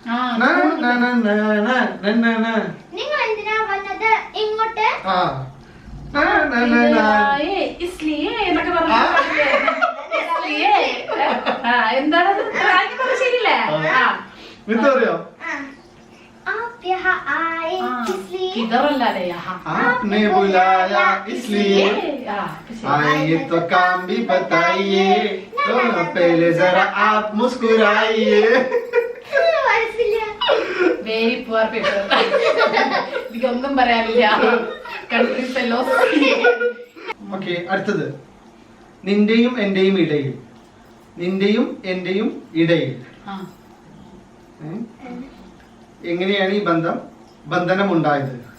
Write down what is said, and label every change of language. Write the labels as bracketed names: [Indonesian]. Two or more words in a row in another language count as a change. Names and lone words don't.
[Malayalam] നിങ്ങൾ എന്തിനാ വന്നത് ഇങ്ങോട്ട്? എന്താണ് ശരിയല്ലേ? അറിയോ? [Hindi] किधर आपने बुलाया इसलिए आइए तो काम भी बताइए तो पहले जरा आप मुस्कुराइए. [English] very poor people. [Malayalam] എനിക്കൊന്നും പറയാനില്ല. [English] country fellows. [Malayalam] ഓക്കെ, അടുത്തത്, നിന്റെയും എന്റെയും ഇടയിൽ. നിന്റെയും എന്റെയും ഇടയിൽ എങ്ങനെയാണ് ഈ ബന്ധനം ഉണ്ടായത്?